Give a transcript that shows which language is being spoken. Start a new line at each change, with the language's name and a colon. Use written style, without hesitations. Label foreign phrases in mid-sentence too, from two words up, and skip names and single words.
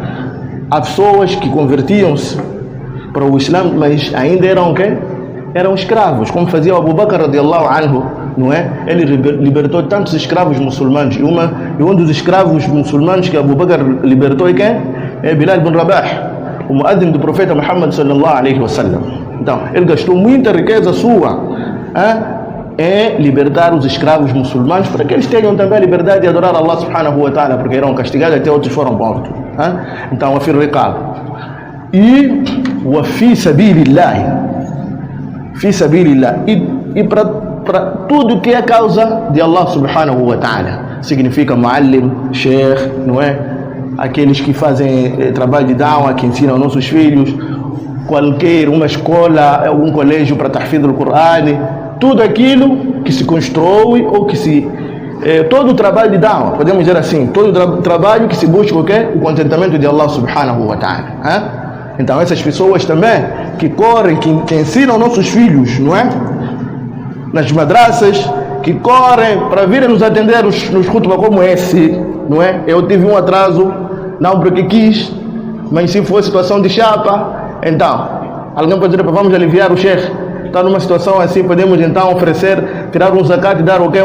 Portuguese: Há pessoas que convertiam-se para o Islã, mas ainda eram o quê? Eram escravos, como fazia o Abu Bakr
Arabic: رضي الله عنه,
Portuguese: não é? Ele libertou tantos escravos muçulmanos, e um dos escravos muçulmanos que Abu Bakr libertou é quem? É Bilal ibn Rabah, o muadzin do profeta
Arabic: محمد صلى الله عليه وسلم.
Portuguese: Então, ele gastou muita riqueza sua em libertar os escravos muçulmanos para que eles tenham também a liberdade de adorar
Arabic: الله سبحانه وتعالى,
Portuguese: porque eram castigados até outros foram mortos. Então, o firriqab. E o
Arabic: في سبيل الله. في سبيل الله.
Portuguese: E para tudo que é causa de
Arabic: الله سبحانه وتعالى.
Portuguese: Significa muallim, sheikh, não é? Aqueles que fazem trabalho de da'wah, que ensinam nossos filhos, qualquer uma escola, algum colégio para
Arabic: تحفيظ القرآن,
Portuguese: tudo aquilo que se constrói ou que se... todo o trabalho de da'wah, podemos dizer assim, todo o trabalho que se busca o quê? O contentamento de
Arabic: الله سبحانه وتعالى.
Portuguese: Então essas pessoas também que correm, que ensinam nossos filhos, não é? Nas madraças, que correm para virem nos atender nos khutbah como esse, não é? Eu tive um atraso, não porque quis, mas se for situação de chapa, então, alguém pode dizer, vamos aliviar o sheikh, está numa situação assim, podemos então oferecer, tirar um zakat e dar o quê?